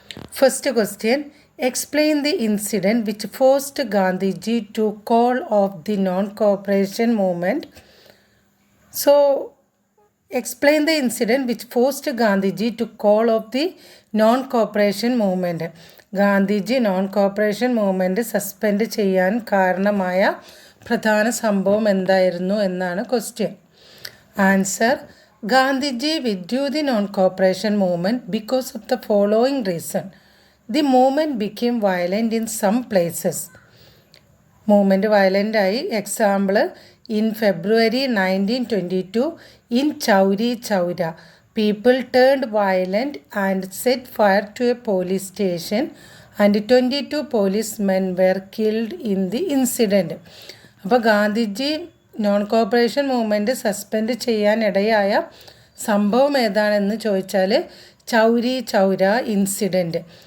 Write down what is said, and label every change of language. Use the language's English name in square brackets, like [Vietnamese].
[English] First question. Explain the incident which forced Gandhiji to call off the non-cooperation movement. So, explain the incident which forced Gandhiji to call off the non-cooperation movement. [Malayalam] Gandhiji non corporation movement suspend ചെയ്യാൻ കാരണമായ പ്രധാന സംഭവം എന്തായിരുന്നു എന്നാണ് question. [English] Answer: Gandhiji withdrew the non cooperation movement because of the following reason. The movement became violent in some places. Movement violent ആയി. Example, in February 1922 in Chowri Chowra, people turned violent and set fire to a police station and 22 policemen were killed in the incident. [Malayalam] അപ്പോൾ Gandhiji non corporation movement suspend ചെയ്യാനിടയായ സംഭവം ഏതാണെന്ന് ചോദിച്ചാൽ Chauri Chaura incident.